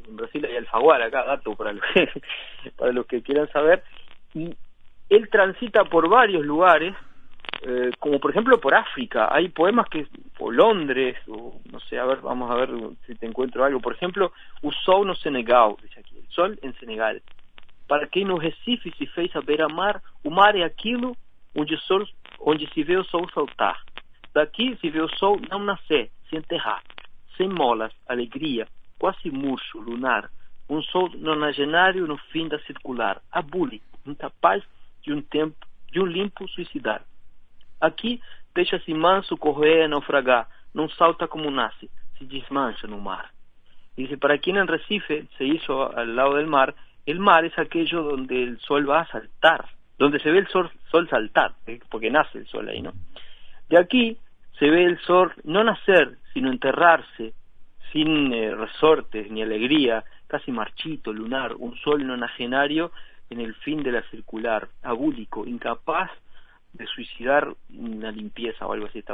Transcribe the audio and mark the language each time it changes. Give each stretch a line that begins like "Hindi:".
Spanish: En Brasil hay Alfaguara, acá, dato para los que quieran saber. Y él transita por varios lugares, como por ejemplo por África. Hay poemas o Londres, o no sé, vamos a ver si te encuentro algo. Por ejemplo, O Sol no Senegal, dice aquí, el sol en Senegal.
Portuguese: Para quem no Recife se fez a beira-mar, o mar é aquilo onde se vê o sol saltar. Daqui se vê o sol não nascer, se enterrar. Sem molas, alegria, quase murcho, lunar. Sol nonagenário no fim da circular. Abule, incapaz de um limpo suicidar. Aqui deixa-se manso correr a naufragar. Não salta como nace, se desmancha no mar.
Spanish: Dice, para quien en Recife se hizo al lado del mar, el mar es aquello donde el sol va a saltar, donde se ve el sol saltar, porque nace el sol ahí, ¿no? De aquí se ve el sol no nacer, sino enterrarse, sin resortes ni alegría, casi marchito, lunar, un sol nonagenario en el fin de la circular, abúlico, incapaz de suicidar una limpieza o algo así.